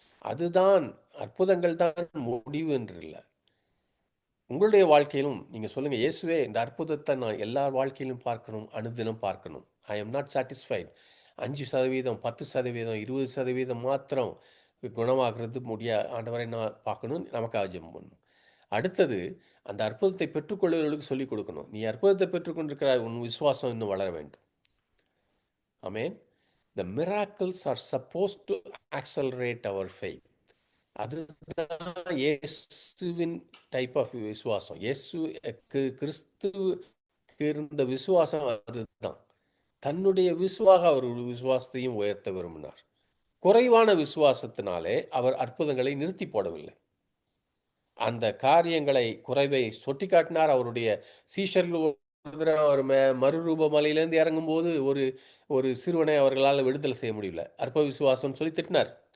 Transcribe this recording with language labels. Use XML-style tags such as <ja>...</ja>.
<ta>அதுதான், அற்புதங்கள் தான் முடிவு என்று இல்லை. உங்களுடைய வாழ்க்கையிலும் நீங்கள் சொல்லுங்கள், இயேசுவே இந்த அற்புதத்தை நான் எல்லார் வாழ்க்கையிலும் பார்க்கணும், அனுதினம் பார்க்கணும்.</ta> <en>I am not satisfied.</en> <ta>5%, 10%, 20% மாத்திரம் குணமாகிறது ஆண்டவரை நான் பார்க்கணும், நமக்காக ஜெபம் பண்ணணும். அடுத்தது அந்த அற்புதத்தை பெற்றுக்கொள்ளுவர்களுக்கு சொல்லிக் கொடுக்கணும், நீ அற்புதத்தை பெற்றுக்கொண்டிருக்கிறாய், உன் விசுவாசம் இன்னும் வளர வேண்டும். ஆமேன்.</ta> <en>The miracles are supposed to accelerate our faith.</en> <ta>அதுதான் இயேசுவின் டைப் ஆஃப் விசுவாசம். கிறிஸ்துவுக்கு இருந்த விசுவாசம் அதுதான். தன்னுடைய அவர் விசுவாசத்தையும் உயர்த்த விரும்பினார். குறைவான விசுவாசத்தினாலே அவர் அற்புதங்களை நிறுத்தி போடவில்லை. அந்த காரியங்களை குறைவை சொட்டி காட்டினார். அவருடைய சீஷர்கள் ஒரு மறுரூப மலையிலேருந்து இறங்கும்போது ஒரு சிறுவனை அவர்களால் விடுதலை செய்ய முடியல, அற்ப விசுவாசம் சொல்லி திட்டினார்.</ta>